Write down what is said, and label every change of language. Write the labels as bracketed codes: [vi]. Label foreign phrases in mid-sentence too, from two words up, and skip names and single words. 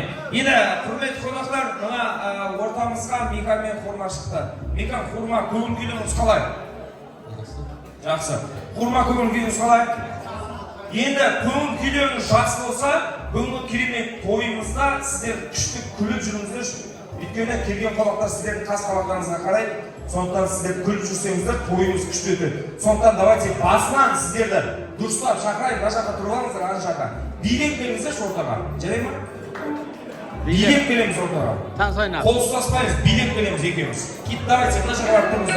[uz] Endi hurmatli qonaqlar, mana o'rtamizga Mikan men xurma chiqdi. Mikan xurma ko'ngil kuyingiz qalay? Yaxshi. Xurma ko'ngil kuyingiz qalay? Endi ko'ngil kuyingiz yaxshi bo'lsa, bugungi kirmet to'yimizda sizlar kuchli kulib juringizlar. [kk] Өйткені келген қонақтар сіздердің қас қабақтарыңызға қарай, сондықтан сіздер күліп жүрсеңіздер, тойымыз күшті өтеді. Сондықтан давайте басынан сіздерді дұрыстап шақырайын, мына жаққа тұрып алыңыздар, ана жаққа. Билеп келіңіздер ортаға. Жарай ма? Билеп келеміз ортаға. Қол ұстаспаймыз, билеп келеміз екеуміз. Кит, давайте мына жаққа барып тұрыңыздар.